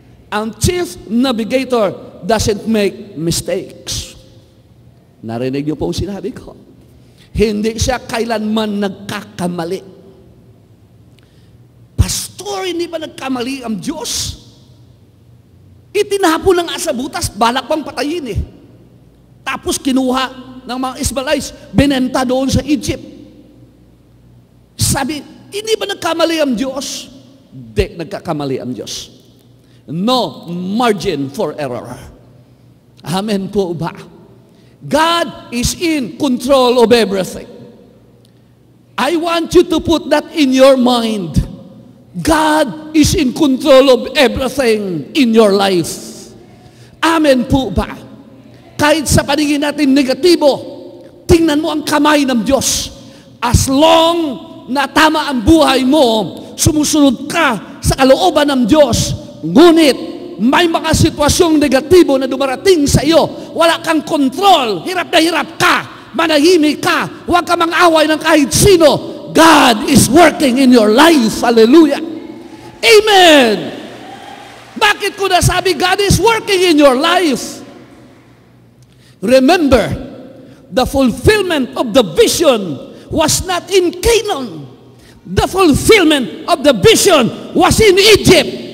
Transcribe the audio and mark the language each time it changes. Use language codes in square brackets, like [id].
[en] Ang chief navigator doesn't make mistakes. [tl] Narinig niyo po ang sinabi ko. Hindi siya kailanman nagkakamali. Pastor, hindi ba nagkamali ang Diyos? Itinapon ng asa butas, balak pang patayin eh. Tapos kinuha ng mga Ishmaelites, binenta doon sa Egypt. Sabi, hindi ba nagkamali ang Diyos? Hindi, nagkakamali ang Diyos. [en] No margin for error. Amen po ba? God is in control of everything. I want you to put that in your mind. God is in control of everything in your life. [tl] Amen po ba? Kahit sa paningin natin negatibo, tingnan mo ang kamay ng Diyos. As long na tama ang buhay mo, sumusunod ka sa kalooban ng Diyos, ngunit may mga sitwasyong negatibo na dumarating sa iyo, wala kang kontrol, hirap na hirap ka, manahimik ka, huwag ka mang-away ng kahit sino, [en] God is working in your life. Hallelujah. Amen. [tl] Bakit ko nasabi [en] God is working in your life? Remember, the fulfillment of the vision was not in Canaan. The fulfillment of the vision was in Egypt.